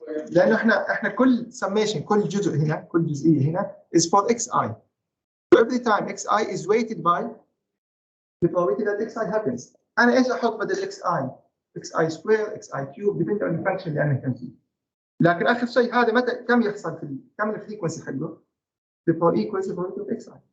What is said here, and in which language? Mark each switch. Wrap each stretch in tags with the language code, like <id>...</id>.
<ar>لأنه احنا كل summation كل جزء هنا كل جزئية هنا</ar> <en>is for xi. So every time xi is weighted by the probability that xi happens.</en> <ar>أنا إيش أحط بدل</ar> <en>xi square, xi cube, depending on the function</en> <ar>اللي أنا كان فيه. لكن آخر شيء هذا متى كم يحصل في كم الفريكونسي حقه؟</ar> <en>the frequency of xi.</en>